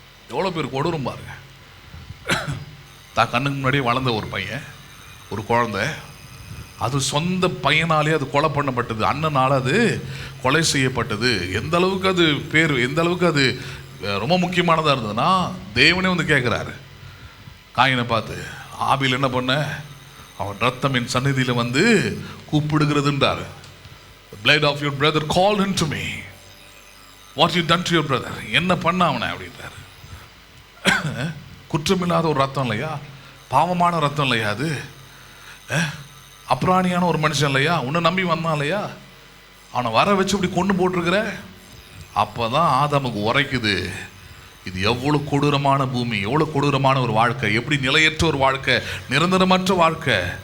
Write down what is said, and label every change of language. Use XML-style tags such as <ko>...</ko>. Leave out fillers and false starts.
<ta>எவ்வளோ பேர் கொடூரம் பாருங்க. தான் கண்ணுக்கு முன்னாடியே வளர்ந்த ஒரு பையன், ஒரு குழந்தை, அது சொந்த பையனாலே அது கொலை பண்ணப்பட்டது, அண்ணனால் அது கொலை செய்யப்பட்டது. எந்த அளவுக்கு அது பேர், எந்த அளவுக்கு அது ரொம்ப முக்கியமானதாக இருந்ததுன்னா, தேவனே வந்து கேட்குறாரு காயினை பார்த்து, ஆபேல் என்ன பண்ண, அவன் ரத்தம் என் சந்நிதியில் வந்து கூப்பிடுகிறதுன்றாரு.</ta> <en>The blood of your brother called unto me. What you done to your brother?</en> <ta>என்ன பண்ண அவனை அப்படின்றாரு. குற்றமில்லாத ஒரு ரத்தம் இல்லையா, பாவமான ரத்தம் இல்லையா, அது அப்ராணியான ஒரு மனுஷன் இல்லையா, உன்னை நம்பி வந்தான் இல்லையா, அவனை வர வச்சு இப்படி கொண்டு போட்டிருக்கிற. அப்போதான் ஆதாமுக்கு உரைக்குது, இது எவ்வளோ கொடூரமான பூமி, எவ்வளோ கொடூரமான ஒரு வாழ்க்கை, எப்படி நிலையற்ற ஒரு வாழ்க்கை, நிரந்தரமற்ற வாழ்க்கை.</ta>